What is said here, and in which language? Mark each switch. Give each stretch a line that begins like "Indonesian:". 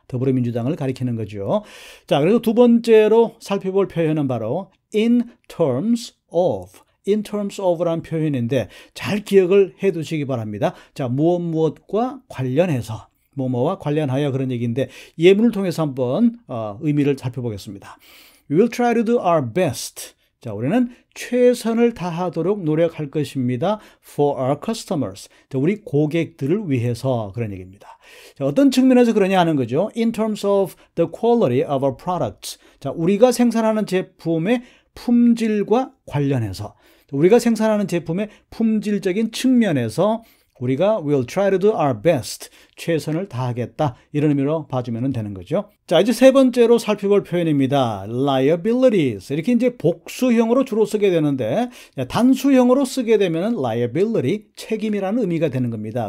Korean: 더불어민주당을 가리키는 거죠. 자, 그래서 두 번째로 살펴볼 표현은 바로
English: in terms of
Korean: 라는 표현인데 잘 기억을 해 두시기 바랍니다. 자, 무엇과 관련해서 뭐뭐와 관련하여 그런 얘기인데 예문을 통해서 한번 의미를 살펴보겠습니다.
English: We will try to do our best.
Korean: 자, 우리는 최선을 다하도록 노력할 것입니다.
English: For our customers.
Korean: 자, 우리 고객들을 위해서 그런 얘기입니다. 자, 어떤 측면에서 그러냐 하는 거죠.
English: In terms of the quality of our products.
Korean: 자, 우리가 생산하는 제품의 품질과 관련해서 우리가 생산하는 제품의 품질적인 측면에서 우리가
English: will try to do our best,
Korean: 최선을 다하겠다, 이런 의미로 봐주면 되는 거죠. 자, 이제 세 번째로 살펴볼 표현입니다.
English: liabilities.
Korean: 이렇게 이제 복수형으로 주로 쓰게 되는데, 단수형으로 쓰게 되면 liability, 책임이라는 의미가 되는 겁니다.